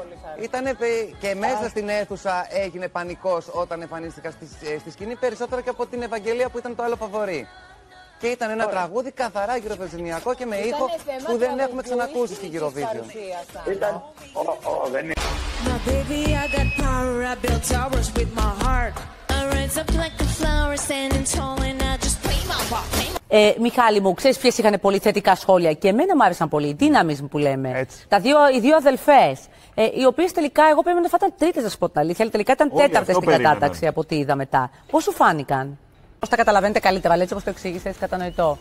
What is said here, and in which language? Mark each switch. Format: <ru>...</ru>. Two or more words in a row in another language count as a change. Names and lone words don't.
<el>Ήτανε και μέσα στην αίθουσα έγινε πανικός όταν εμφανίστηκα στη σκηνή, περισσότερο και από την Ευαγγελία που ήταν το άλλο φαβορί. Και ήταν ένα τραγούδι καθαρά γυροβεζινιακό και με ήχο που δεν έχουμε ξανακούσει στη Eurovision. Ήταν... δεν είναι.</el> <en>My baby, I got power, I built towers with my heart. I rise up like a flower standing tall and I just play my part.</en> <el>Μιχάλη μου, ξέρεις ποιες είχαν πολύ θετικά σχόλια και εμένα μου άρεσαν πολύ, οι Δύναμης που λέμε. Οι δύο αδελφές, οι οποίες τελικά εγώ περίμενα θα ήταν τρίτες, να σου πω την αλήθεια, αλλά τελικά ήταν τέταρτες στην κατάταξη από ό,τι είδα μετά. Πώς σου φάνηκαν? Πώς τα καταλαβαίνετε καλύτερα, αλλά έτσι όπως το εξήγησες, κατανοητό.</el>